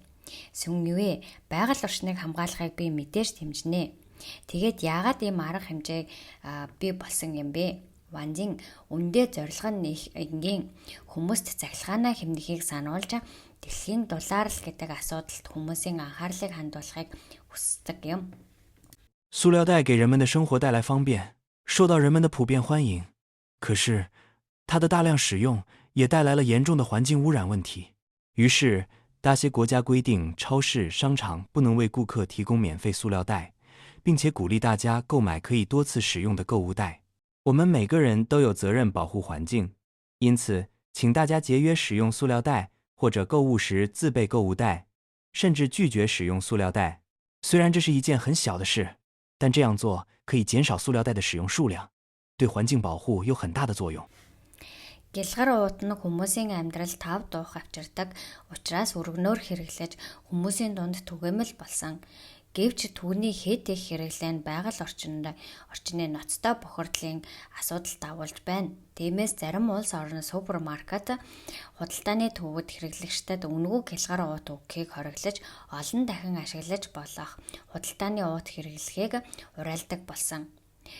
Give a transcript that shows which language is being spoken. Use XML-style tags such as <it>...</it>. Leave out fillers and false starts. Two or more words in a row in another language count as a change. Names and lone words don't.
<mn>Сүн ювэ байгаль орчныг хамгаалахыг би мэдээж дэмжинэ. Тэгээд яагаад ийм арга хэмжээг бий болсон юм бэ? Ванзин, үндэ зорилго нь энгийн хүмүүст цахилгаанаа хэмнэхийг сануулж дэлхийн дулаалал гэдэг асуудалд хүмүүсийн анхаарлыг хандуулахыг хүсдэг юм.</mn> <zh>塑料袋给人们的生活带来方便，受到人们的普遍欢迎。可是，它的大量使用也带来了严重的环境污染问题。于是，大些国家规定超市、商场不能为顾客提供免费塑料袋，并且鼓励大家购买可以多次使用的购物袋。我们每个人都有责任保护环境，因此，请大家节约使用塑料袋，或者购物时自备购物袋，甚至拒绝使用塑料袋。虽然这是一件很小的事，但这样做可以减少塑料袋的使用数量，对环境保护有很大的作用。</zh> <mn>Гэлгар уут нь хүмүүсийн амьдрал тав дуух авчирдаг учраас өргөнөөр хэрэглэж хүмүүсийн дунд түгээмэл болсон. Гэвч түүний хэд их хэрэглээ нь байгаль орчны ноцтой бохирдлын асуудалд агуулж байна. Тиймээс зарим улс орны супермаркет худалдааны төвөд хэрэглэгчдэд үнэгүй гэлгар уут өгөхийг хориглож олон дахин ашиглаж болох худалдааны уут хэрэглэхийг уриалдаг болсон.</mn>